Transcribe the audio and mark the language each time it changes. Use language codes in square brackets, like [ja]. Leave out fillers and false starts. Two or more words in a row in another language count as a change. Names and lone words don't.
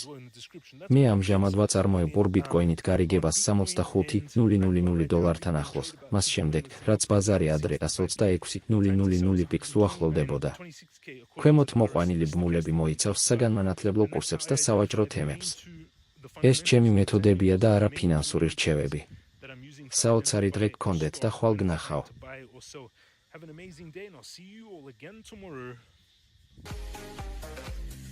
[ka] მე ამჟამად ვაწარმოებ ბიტკოინით გარიგებას $65,000-თან ახლოს, მას შემდეგ, რაც ბაზარი ადრე 126,000 პიკს უახლოვდებოდა. ქვემოთ მოყვანილი ბმულები მოიცავს საგანმანათლებლო კურსებს და სავაჭრო თემებს. ეს ჩემი მეთოდებია და არა ფინანსური რჩევები. საოცარი დღე გქონდეთ და ხვალ გნახავ. [en] Have an amazing day and I'll see you all again tomorrow.